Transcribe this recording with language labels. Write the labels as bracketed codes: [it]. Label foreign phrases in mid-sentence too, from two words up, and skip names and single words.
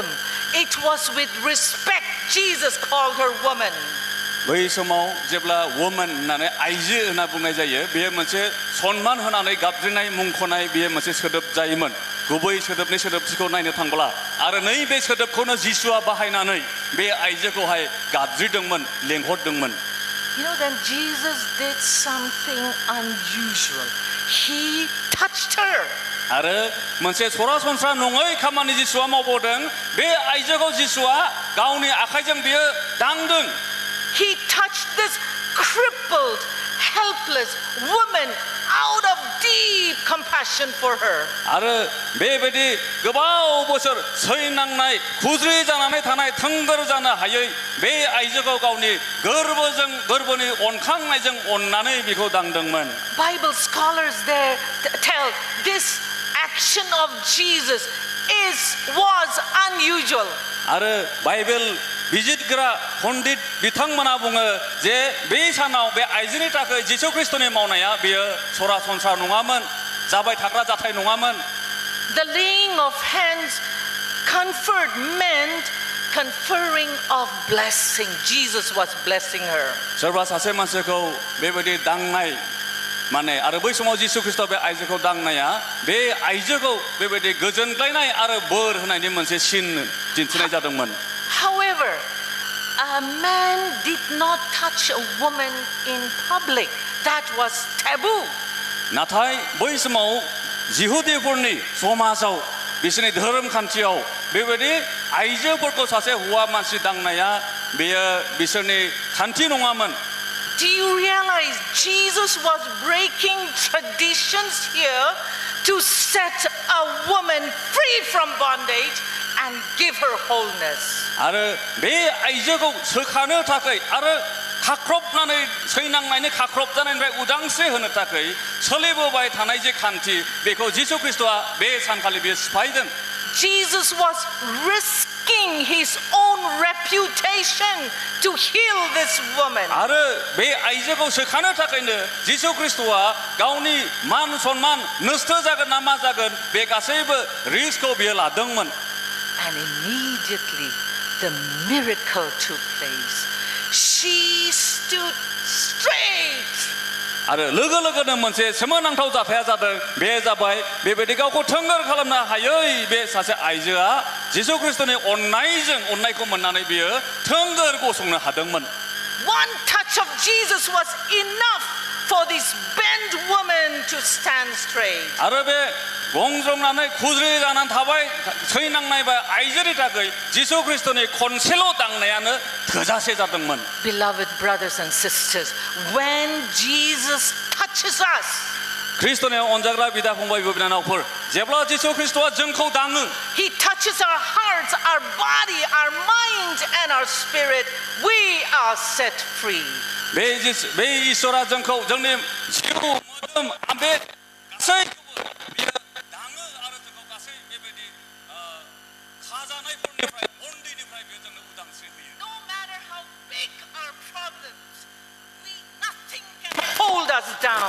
[en] It was with respect Jesus called her woman. [brx] बै समाव जेब्ला वुमेन होननानै आइजो होनना बुंनाय जायो बेयो मोनसे सन्मान होनानै गाबज्रिनाय मुंख'नाय बेयो मोनसे सोदोब जायोमोन गुबै सोदोबनि सोदोबथिखौ नायनो थांब्ला आरो नैबे सोदोबखौनो जिसुआ बाहायनानै बे आइजोखौहाय गाबज्रिदोंमोन लेंहरदोंमोन [en] You know, then Jesus did something unusual. He touched her. [brx] आरो मोनसे सरासनस्रा नङै खामानि जिसुआ मावबोदों बे आइजोखौ जिसुआ गावनि आखाइजों बियो दांदों [en] He touched this crippled, helpless woman out of deep compassion for her. [brx] आरो बेबायदि गोबाव बोसोर सैनांनाय खुज्रि जानानै थानाय थोंगोर जानो हायै बे आइजोखौ गावनि गोरबोनि अनखांनायजों अननानै बेखौ दांदोंमोन [en] Bible scholars there tell this action of Jesus was unusual. [brx] आरो बाइबेल बिजिरग्रा पण्डित बिथांमोना बुङो जे बे सानाव बे आइजोनि थाखाय जिसु ख्रीष्टनि मावनाया बेयो सरासनस्रा नङामोन जाबाय थाग्रा जाथाय नङामोन. [en] The laying of hands conferred meant conferring of blessing. Jesus was blessing her. [brx] सोरबा सासे मानसिखौ बेबायदि दांनाय माने आरो बै समाव जिसु ख्रिस्ट बे आइजोखौ दांनाया बे आइजोखौ बेबायदि गोजोनग्लायनाय आरो बोर होनायनि मोनसे सिन दिन्थिनाय जादोंमोन. [en] However, a man did not touch a woman in public. That was taboo. [brx] नाथाय बै समाव जिहुदिफोरनि समाजाव बिसोरनि धोरोम खान्थियाव बेबायदि आइजोफोरखौ सासे हौवा मानसि दांनाया बेयो बिसोरनि खान्थि नङामोन. [en] Do you realize Jesus was breaking traditions here to set a woman free from bondage and give her wholeness? [brx] आरो बे आइजोखौ सोखानो थाखाय आरो खाख्रबनानै सैनांनायनि खाख्रब जानायनिफ्राय उदांस्रि होनो थाखाय सोलिबोबाय थानाय जे खान्थि बेखौ जिसु ख्रिस्टआ बे सानखालि बियो सिफायदों. [en] Jesus was risking his own reputation to heal this woman. [brx] आरो बे आइजोखौ सोखानो थाखायनो जिसु ख्रिस्टआ गावनि मान सन्मान नस्थ जागोन ना मा जागोन बे गासैबो रिस्कखौ बियो लादोंमोन. [en] And immediately the miracle took place. She stood straight. [brx] आरो लोगो लोगोनो मोनसे सोमोनांथाव जाथाया जादों. बे जाबाय बेबायदि गावखौ थोंगोर खालामनो हायै बे सासे आइजोआ जिसु ख्रिस्टनि अननायखौ मोननानै बियो थोंगोर गसंनो हादोंमोन. [en] One touch of Jesus was enough for this bent woman to stand straight. [brx] आरो बे गंजंनानै खुज्रि जानानै थाबाय सैनांनाय बा आइजोनि थाखाय जिसु ख्रिस्टनि खनसेल' दांनायानो थोजासे जादोंमोन. [en] Beloved brothers and sisters, when Jesus touches us, [brx] ख्रिस्टनि अनजाग्रा बिदा फंबाय बिनानावफोर जेब्ला जिसु ख्रिस्टआ जोंखौ दाङो [en] he touches our hearts, our body, our mind and our spirit, we are set free. [brx] बे इसोरा जोंखौ जोंनि जिउ मोदोम बे गासैखौबो बियो दाङो आरो जोंखौ गासै बेबायदि खाजानायफोरनिफ्राय बन्दिनिफ्राय बियो जोंनो उदांस्रि होयो. [en] No matter how big our problems, nothing can hold us down.